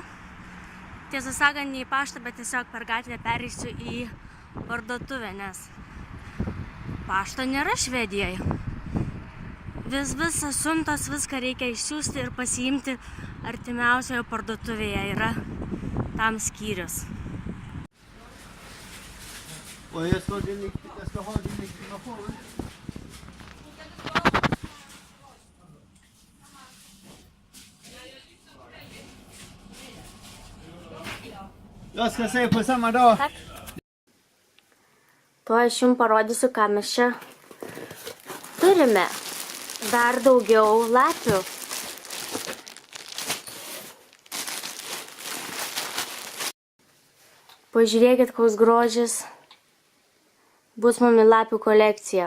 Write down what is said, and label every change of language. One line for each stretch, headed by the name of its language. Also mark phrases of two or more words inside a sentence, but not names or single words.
Lithuanian: Tiesą sakant, ne į paštą, bet tiesiog per gatvę pereisiu į parduotuvę, nes pašto nėra Švedijoje. Visas siuntos, viską reikia išsiųsti ir pasiimti artimiausioje parduotuvėje. Yra tam skyrius.
Swedish: Och jag ska ha din legitimation. Jag ska se på samma dag. Tak.
Lithuanian: Tuo aš jums parodysiu, ką mes čia turime. Dar daugiau lapių. Pažiūrėkit, koks grožis bus mumi lapių kolekcija.